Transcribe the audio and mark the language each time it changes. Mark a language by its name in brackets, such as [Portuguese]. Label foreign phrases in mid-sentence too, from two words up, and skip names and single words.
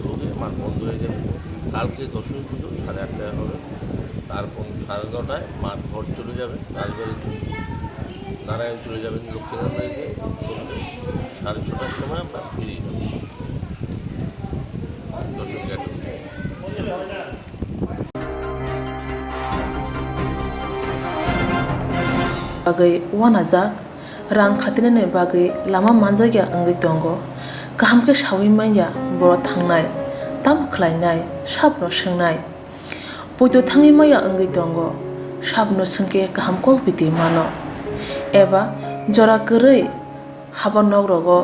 [Bangla] হবে মার বন্ধ হয়ে যাবে কালকে দশমী পুজো 8:30টায় হবে তারপর 9:30টায় মার ঘর চলে যাবে রাজবাড়িতে নারায়ণ চলে যাবেন লক্ষ্মীনাথ বাড়িতে সন্ধ্যে 6:30টার সময় আমরা ফিরিয়ে যাবো দশমী ঘাটে [Kok Borok] bagai wanajak rang khatinane bagai lama manjagya angai tongo kaham ke shawi manya boro thangnai tam khlainai sabno sungnai poito thangi maya angai tongo sabno sungke kaham ko biti mano eba jora korei habanok rogo